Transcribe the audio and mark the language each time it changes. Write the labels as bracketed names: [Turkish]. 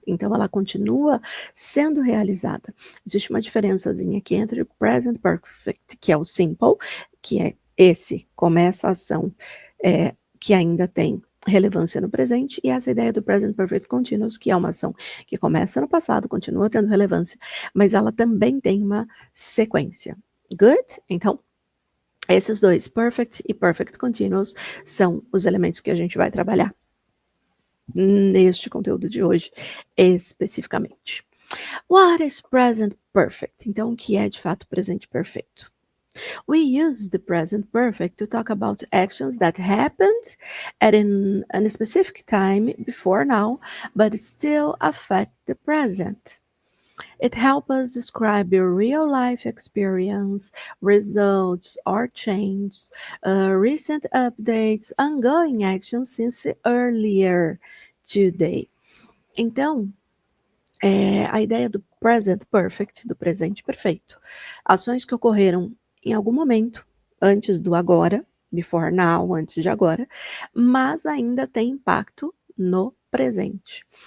[Portuguese] Então, ela continua sendo realizada. Existe uma diferençazinha aqui entre o present perfect, que é o simple, que é esse, começa a ação que ainda tem relevância no presente, e essa ideia do present perfect continuous, que é uma ação que começa no passado, continua tendo relevância, mas ela também tem uma sequência. Good? Então, esses dois, perfect e perfect continuous, são os elementos que a gente vai trabalhar neste conteúdo de hoje, especificamente. [English] What is present perfect? [Portuguese] Então, o que é de fato presente perfeito? [English] We use the present perfect to talk about actions that happened at a specific time before now, but still affect the present. It helps us describe a real life experience, results or changes, recent updates, ongoing actions since earlier today. [Portuguese] Então, a ideia do present perfect, do presente perfeito, ações que ocorreram em algum momento, antes do agora, [English] before now, [Portuguese] antes de agora, mas ainda tem impacto no presente.